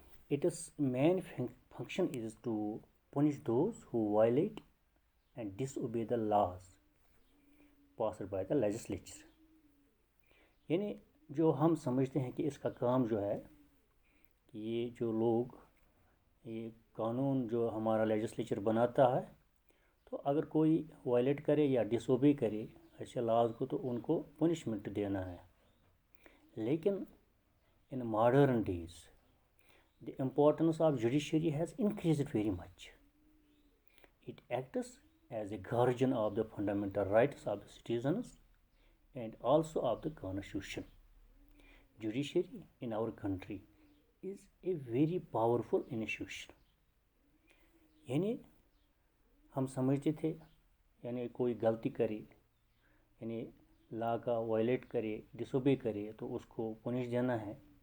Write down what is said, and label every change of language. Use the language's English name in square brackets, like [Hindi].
[English] It's main function is to punish those who violate and disobey the laws passed by the legislature। [Hindi] यानी जो हम समझते हैं कि इसका काम जो है कि ये जो लोग ये कानून जो हमारा लेजिस्लेचर बनाता है, तो अगर कोई वायलेट करे या डिसोबे करे ऐसे लॉज को तो उनको पनिशमेंट देना है। [English] लेकिन in modern days the importance of judiciary has increased very much. It acts as a guardian of the fundamental rights of the citizens and also of the constitution। Judiciary in our country is a very powerful institution। [Hindi] यानी हम समझते थे यानी कोई गलती करे यानी law का वायलेट करे, डिसोबे करे तो उसको पनिश देना है।